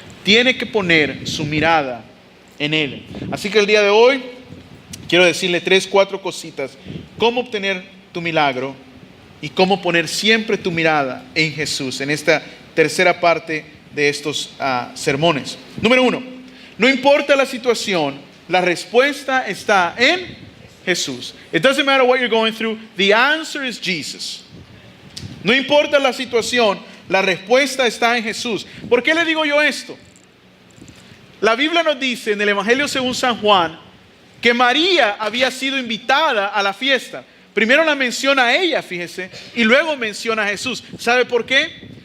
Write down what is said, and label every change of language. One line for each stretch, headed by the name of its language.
Spanish: Tiene que poner su mirada en Él. Así que el día de hoy quiero decirle 3-4 cositas. Cómo obtener tu milagro y cómo poner siempre tu mirada en Jesús en esta tercera parte de estos sermones. Número 1, no importa la situación, la respuesta está en Jesús.
English: It doesn't matter what you're going through, the answer is Jesus.
Spanish: No importa la situación, la respuesta está en Jesús. ¿Por qué le digo yo esto? La Biblia nos dice en el Evangelio según San Juan que María había sido invitada a la fiesta. Primero la menciona a ella, fíjese, y luego menciona a Jesús. ¿Sabe por qué?